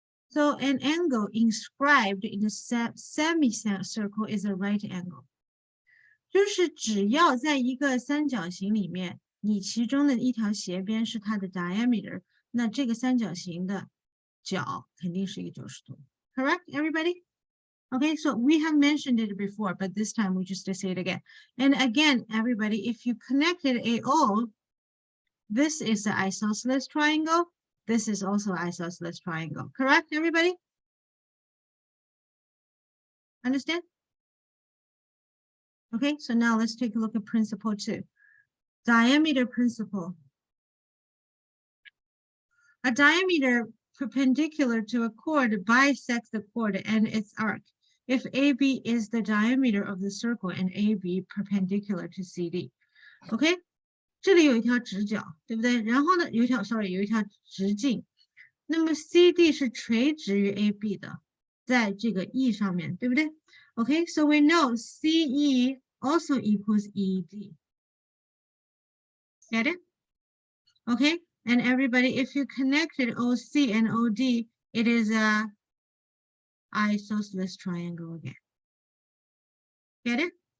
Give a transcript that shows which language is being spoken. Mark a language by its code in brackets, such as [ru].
[en] So an angle inscribed in a semicircle is a right angle. [zh] 就是只要在一个三角形里面，你其中的一条斜边是它的 diameter， 那这个三角形的角肯定是一个90度。 [en] Correct, everybody? Okay, so we have mentioned it before, but this time we just say it again. And again, everybody, if you connected AO, this is the isosceles triangle. This is also isosceles triangle. Correct, everybody? Understand? Okay, so now let's take a look at principle 2. Diameter principle. A diameter perpendicular to a chord bisects the chord and its arc. If AB is the diameter of the circle and AB perpendicular to CD. Okay? [zh] 这里有一条直角，对不对？然后呢，有一条直径。那么 CD 是垂直于 AB 的，在这个 E 上面，对不对？ [en] Okay, so we know CE also equals ED. Get it? Okay, and everybody, if you connected OC and OD, it is a isosceles triangle again. Get it?